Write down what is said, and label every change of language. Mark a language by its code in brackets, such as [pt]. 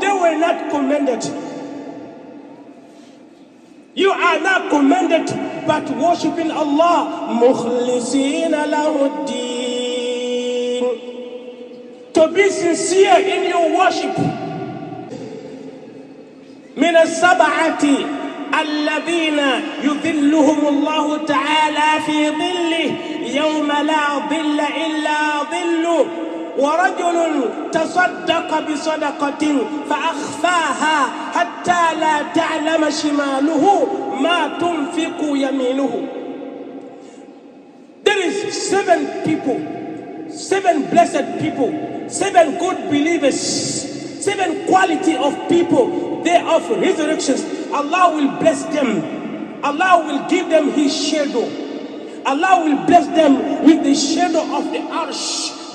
[en] They were not commanded. You are not commanded but worshiping Allah. [ar] مُخْلِصِينَ لَهُ الدِّينَ. [en] To be sincere in your worship. [ar] من السبعة الذين يظلهم الله تعالى في ظله يوم لا ظل إلا ظله ورجل تصدق بصدقة فأخفاها حتى لا تعلم شماله ما تنفق يمينه. [en] There is 7 people, 7 blessed people, 7 good believers, 7 quality of people. Day of resurrections, Allah will bless them. Allah will give them His shadow. Allah will bless them with the shadow of the arsh.